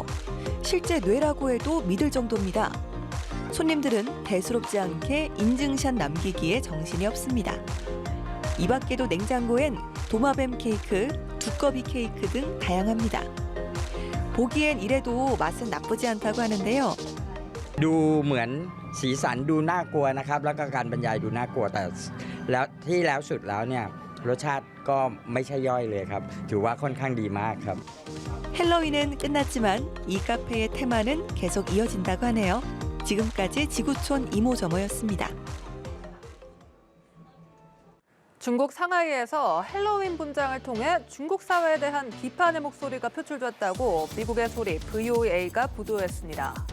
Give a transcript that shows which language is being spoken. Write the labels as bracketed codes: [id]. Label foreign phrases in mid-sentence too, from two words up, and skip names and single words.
[ko] 실제 뇌라고 해도 믿을 정도입니다. 손님들은 대수롭지 않게 인증샷 남기기에 정신이 없습니다. 이 밖에도 냉장고엔 도마뱀 케이크, 두꺼비 케이크 등 다양합니다. 보기엔 이래도 맛은 나쁘지 않다고 하는데요. [th] ดูเหมือนสีสันดูน่ากลัวนะครับแล้วก็การบรรยายดูน่ากลัวแต่แล้วที่แล้วสุดแล้วเนี่ยรสชาติก็ไม่ใช่ย่อยเลยครับถือว่าค่อนข้างดีมากครับ [ko] 헬로윈은 끝났지만 이 카페의 테마는 계속 이어진다고 하네요. 지금까지 지구촌 이모저모였습니다. 중국 상하이에서 헬로윈 분장을 통해 중국 사회에 대한 비판의 목소리가 표출됐다고 미국의 소리 VOA가 보도했습니다.